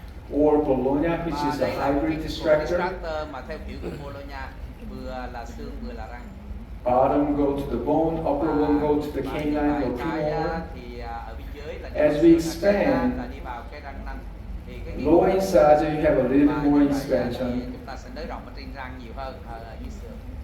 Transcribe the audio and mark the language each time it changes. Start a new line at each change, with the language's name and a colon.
English: Or Bologna, which is a hybrid distractor.
Vietnamese: Mà theo kiểu của Bologna, vừa là xương vừa là răng.
English: Bottom go to the bone, upper one go to the canine or premolar.
Vietnamese: Thì ở bên dưới là
English: As we expand,
Vietnamese: là đi vào cái răng nanh. Thì cái
English: lower incisor you have a little bit more expansion.
Vietnamese: Chúng ta sẽ nới rộng ở trên răng nhiều hơn ở dưới xương.